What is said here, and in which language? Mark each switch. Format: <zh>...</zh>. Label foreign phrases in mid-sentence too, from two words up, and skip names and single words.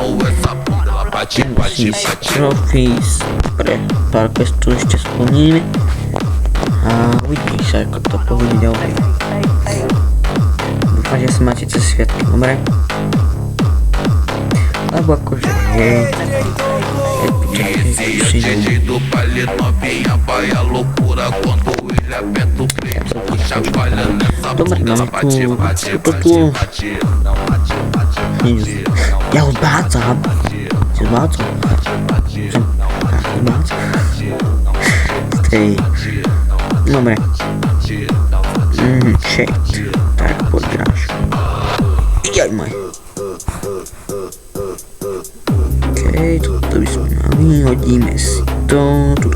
<sk>Trophies pre pár questov ešte splníme. A uvidí sa, ako to povede ďalej. Dúfam, že sa máte cez sviatky, dobre? Lebo akože, hej.</sk> <pt>Do baile novinha vai a loucura quando ele aperta o freio, puxa a palha nessa bunda, bate, bate, bate, bate, não bate, bate, bate,</pt> <sk>ja odbádzam. Si odbádzam. Stej. Dobre. Shit. Tak podráž. Jaj maj. Okej, toto by sme mali, hodíme si to tuto.</sk>